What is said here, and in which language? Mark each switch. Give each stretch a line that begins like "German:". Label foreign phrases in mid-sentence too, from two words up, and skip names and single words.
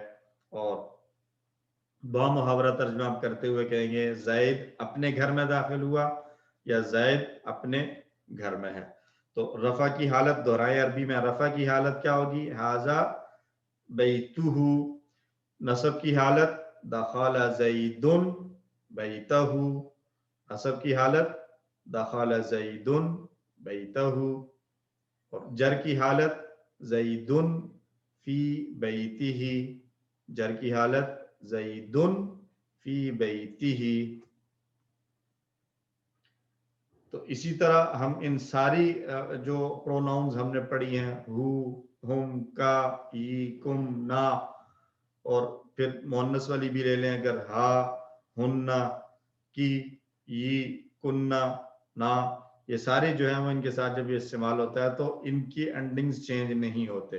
Urdu: اور با محاورہ ترجمہ آپ کرتے ہوئے کہیں گے زید اپنے گھر میں داخل ہوا یا زید اپنے گھر میں ہے. تو رفع کی حالت دہرائے عربی میں. رفع کی حالت کیا ہوگی؟
Arabic: ھذا بیتہ.
Urdu: نصب کی حالت
Arabic: دخل زید بیتہ،
Urdu: نصب کی حالت
Arabic: دخل زيدٌ بيتَه,
Urdu: اور جر کی حالت
Arabic: زيدٌ في بيتِه,
Urdu: جر کی حالت
Arabic: زيدٌ في بيتِه.
Urdu: تو اسی طرح ہم ان ساری جو پروناؤنس ہم نے پڑھی ہیں,
Arabic: هُ، هُم، كَ، ي، كُم، نا,
Urdu: اور پھر مؤنث والی بھی لے لیں اگر,
Arabic: ها، هُنَّ، كِ، ي، كُنَّ، نا,
Urdu: یہ سارے جو ہے وہ ان کے ساتھ جب یہ استعمال ہوتا ہے تو ان کی
English: endings change
Urdu: نہیں ہوتے.